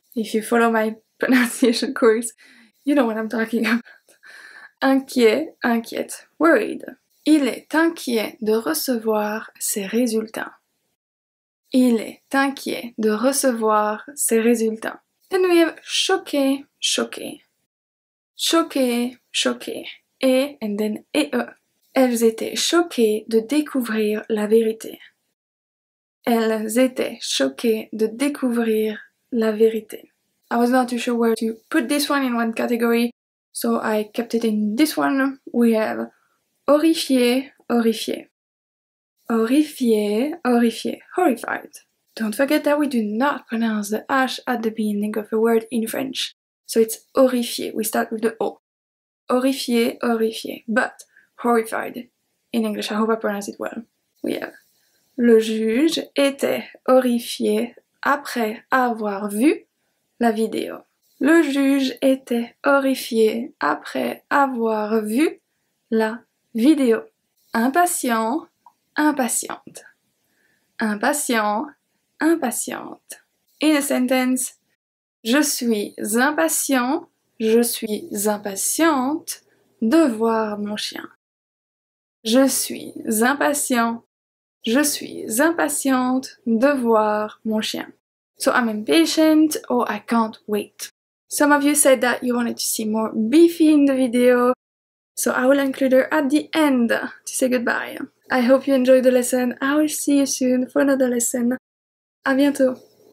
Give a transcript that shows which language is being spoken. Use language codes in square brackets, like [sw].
[en] If you follow my pronunciation course, you know what I'm talking about. [fr] Inquiet, inquiète, worried. Il est inquiet de recevoir ses résultats. Il est inquiet de recevoir ses résultats. [en] Then we have choqué, choqué. Choqué, choqué. [fr] Et, [en] and then [fr] et e. Elles étaient choquées de découvrir la vérité. Elles étaient choquées de découvrir la vérité. [en] I was not too sure where to put this one in one category, so I kept it in this one. We have horrifié, horrifié. Horrifié, horrifié, horrified. Don't forget that we do not pronounce the H at the beginning of a word in French. So it's horrifié, we start with the O. Horrifié, horrifié, but horrified. In English, I hope I pronounce it well. We have [fr] le juge était horrifié après avoir vu la vidéo. Le juge était horrifié après avoir vu la vidéo. Impatient, impatiente. Impatient, impatiente. [en] In a sentence, [fr] je suis impatient, je suis impatiente de voir mon chien. Je suis impatient, je suis impatiente de voir mon chien. [en] So I'm impatient or I can't wait. Some of you said that you wanted to see more Beefy in the video, so I will include her at the end to say goodbye. I hope you enjoyed the lesson. I will see you soon for another lesson. [fr] À bientôt!